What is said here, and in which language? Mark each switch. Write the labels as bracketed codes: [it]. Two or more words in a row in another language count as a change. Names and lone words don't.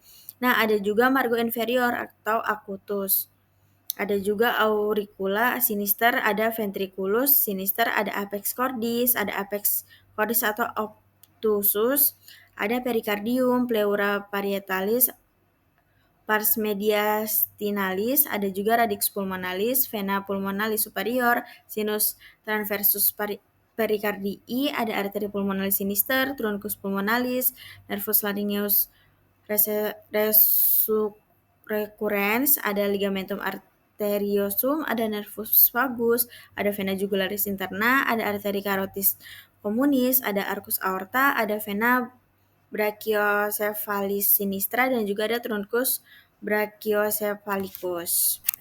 [id] Nah, ada juga [la] margo inferior [id] atau acutus. Ada juga [la] auricula sinister, ada ventriculus sinister, ada apex cordis, atau obtusus, ada pericardium, pleura parietalis, pars mediastinalis, [id] ada juga [la] radix pulmonalis, vena pulmonalis superior, sinus transversus pericardii, ada arteri pulmonalis sinister, truncus pulmonalis, nervus laryngeus recurrens, ada ligamentum arteriosum, ada nervus vagus, ada vena jugularis interna, ada arteri carotis communis, ada arcus aorta, ada vena brachiocephalis sinistra, [id] dan juga ada [la] truncus brachiocephalicus.